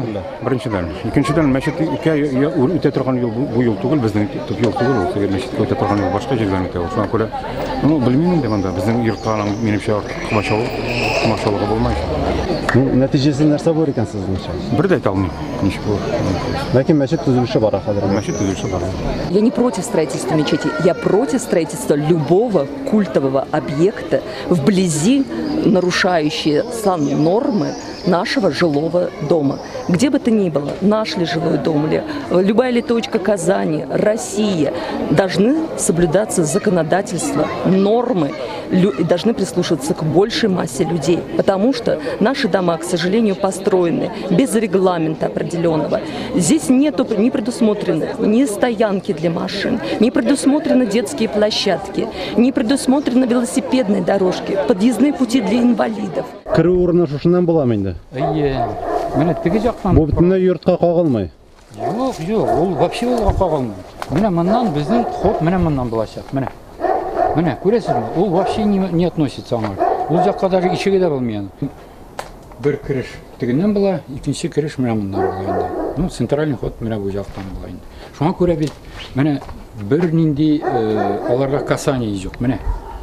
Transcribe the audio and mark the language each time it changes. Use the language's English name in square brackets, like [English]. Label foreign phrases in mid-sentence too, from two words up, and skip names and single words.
[Tatar] Беренчедән, икенчедән мәчеткә үтә торган юл бу юл түгел, безнең төп юл түгел, ул теге мәчеткә үтә торган юл башка җирдән үтә. Шуңа күрә, белмим инде монда безнең йортка минемчә комачаулыгы булмай. Нәтиҗәсе нәрсә булыр икән сезнеңчә? Бер дә әйтә алмыйм. Ничек булыр? Ләкин мәчет төзелеше бар хәзер. Мәчет төзелеше бар. [Russian] Я не против строительства мечети, я против строительства любого культового объекта вблизи нарушающие саннормы нашего жилого дома. Где бы то ни было, наш ли жилой дом, ли, любая ли точка Казани, Россия, должны соблюдаться законодательства, нормы, должны прислушиваться к большей массе людей. Потому что наши дома, к сожалению, построены без регламента определенного. Здесь не предусмотрены ни стоянки для машин, не предусмотрены детские площадки, не предусмотрены велосипедные дорожки, подъездные пути для инвалидов. [Tatar] Кіру урыны шушыннан буламы инде? Менә теге жактан. Бу бөтенләй йортка кагылмый. Юк, ул вообще ул кагылмый. Менә моннан безнең ход менә моннан булачак. Менә күрәсезме? Ул [Russian] вообще не относится [Tatar] аңа. Ул жакка даже ишеге дә булмый. Бер киреш тегеннән була, икенче киреш менә моннан була инде. [Russian] Ну, центральный ход [Tatar] менә бу жактан була инде. Шуңа күрә бит менә бер нинди аларга касание юк. Менә